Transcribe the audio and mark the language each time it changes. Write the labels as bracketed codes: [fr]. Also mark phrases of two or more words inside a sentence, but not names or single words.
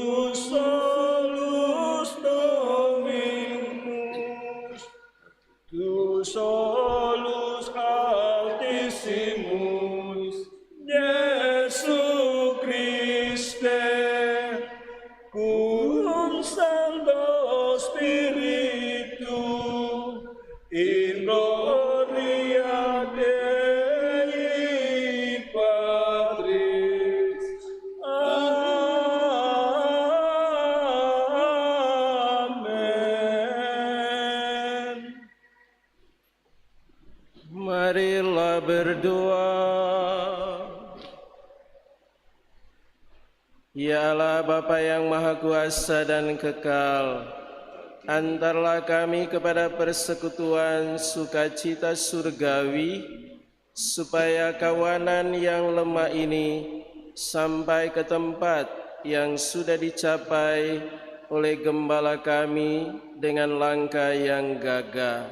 [la] solus Dominus tu solus altissimus Iesu Christe cum Sancto Spiritu in gloria Dei Patris. Amen. [id] Marilah berdoa. Ya Allah Bapa yang Maha Kuasa dan Kekal, antarlah kami kepada persekutuan sukacita surgawi, supaya kawanan yang lemah ini sampai ke tempat yang sudah dicapai oleh Gembala kami dengan langkah yang gagah.